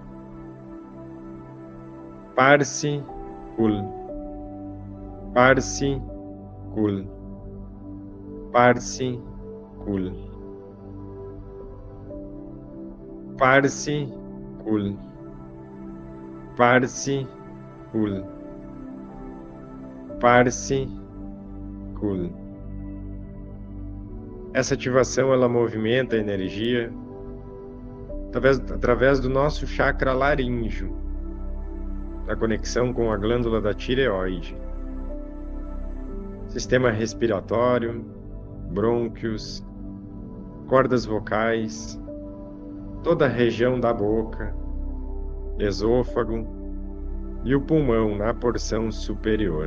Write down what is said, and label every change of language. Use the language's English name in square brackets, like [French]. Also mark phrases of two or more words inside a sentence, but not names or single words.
[Portuguese] Parsi Kul, Parsi Kul, Parsi Kul, Parsi Kul, Parsi Kul, Parsi Kul. Essa ativação ela movimenta a energia através do nosso chakra laríngeo, na conexão com a glândula da tireoide, sistema respiratório, brônquios, cordas vocais, toda a região da boca, esôfago e o pulmão na porção superior.